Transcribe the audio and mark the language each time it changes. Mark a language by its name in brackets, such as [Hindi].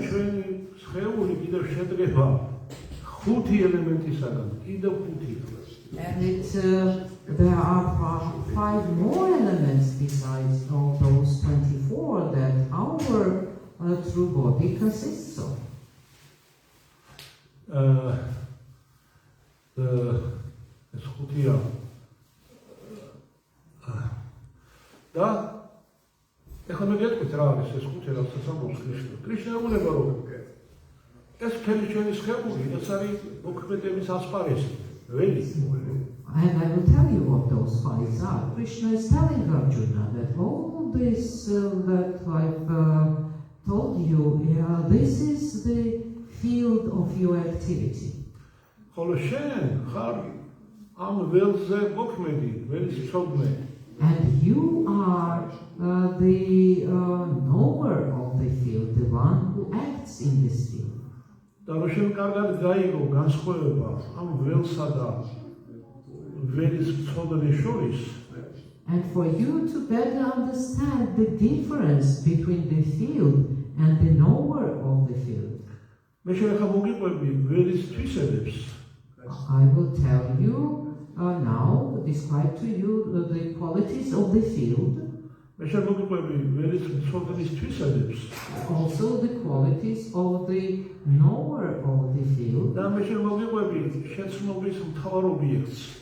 [Georgian] ჩვენი სხეული კიდევ შედგება 5 ელემენტისაგან, კიდევ 5. [English] and there are 5 more elements besides all those 24 that our true body consists of. [Georgian] ეს 5-ია. და ეხლა მე გეტყვით რა არის ეს 5 რასაც ამბობს კრიშნა. კრიშნა უნება რომ ეს მთელი ჩვენი სხეული, ეს არის მოქმედების ასპარეზი, ველი. [English] And I will tell you what those 5 are. Krishna is telling Arjuna that all this that I've told you, this is the field of your activity. [Georgian] ხოლო შენ ხარ ამ ველზე მოქმედი, ველის მცოდნე. [English] And you are the knower of the field, the one who acts in this field. [Georgian] და რომ შენ კარგად გაიგო განსხვავება ამ ველსა და ველის მცოდნეს შორის, [English] And for you to better understand the difference between the field and the knower of the field, [Georgian] მე შენ ახლა მოგიყვები ველის თვისებებს. [English] I will tell you now, describe to you the qualities of the field, [Georgian] მე შენ მოგიყვები ველის მცოდნის თვისებებს. [English] also the qualities of the knower of the field, [Georgian] და მე შენ მოგიყვები შეცნობის მთავარ ობიექტს.